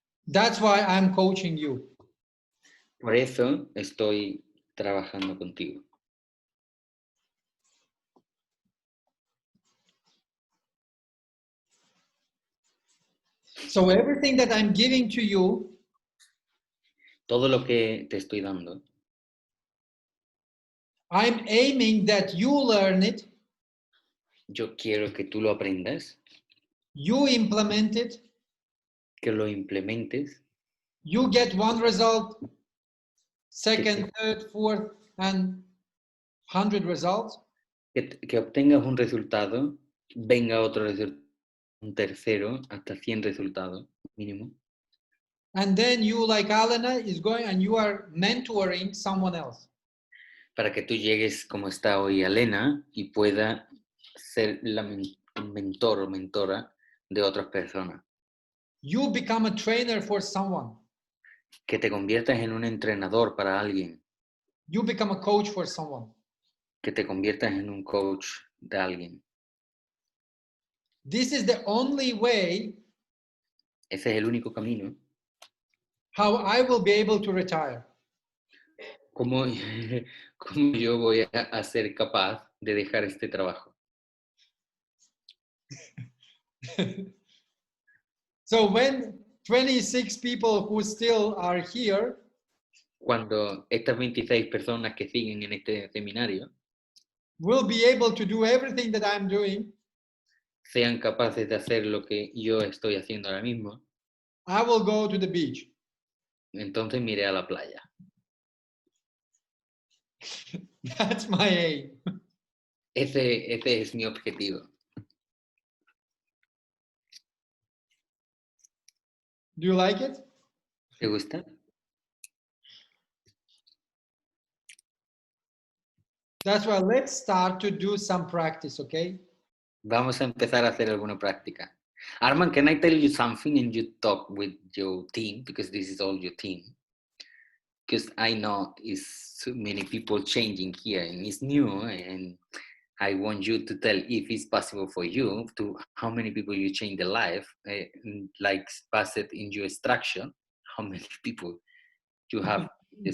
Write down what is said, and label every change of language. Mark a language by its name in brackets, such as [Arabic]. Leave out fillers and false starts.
[English] That's why I'm coaching you. [Spanish] Por eso estoy trabajando contigo. [English] So everything that I'm giving to you, [Spanish] todo lo que te estoy dando, [English] I'm aiming that you learn it. [Spanish] Yo quiero que tú lo aprendas. [English] You implement it. [Spanish] Que lo implementes. [English] You get one result, second, third, fourth, and 100 results. [Spanish] Que obtengas un resultado, venga otro resultado, un tercero, hasta 100 resultados mínimo. [English] And then you, like Alena, is going and you are mentoring someone else. [Spanish] Para que tú llegues como está hoy Elena y pueda ser la mentor o mentora de otras personas. [English] You become a trainer for someone. [Spanish] Que te conviertas en un entrenador para alguien. [English] You become a coach for someone. [Spanish] Que te conviertas en un coach de alguien. [English] This is the only way. [Spanish] Ese es el único camino. [English] How I will be able to retire. [Spanish] ¿Cómo yo voy a ser capaz de dejar este trabajo? [English] So when 26 people who still are here, [Spanish] cuando estas 26 personas que siguen en este seminario [English] will be able to do everything that I'm doing, [Spanish] sean capaces de hacer lo que yo estoy haciendo ahora mismo, [English] I will go to the beach. [Spanish] entonces me iré a la playa. [English] That's my aim. [Spanish] Ese es mi objetivo. [English] Do you like it? [Spanish] ¿Te gusta? [English] That's why let's start to do some practice, okay? [Spanish] Vamos a empezar a hacer alguna práctica. [English] Armand, can I tell you something and you talk with your team, because this is all your team? Because I know it's so many people changing here and it's new, and I want you to tell if it's possible for you to how many people you change the life, like pass it in your structure, how many people you have the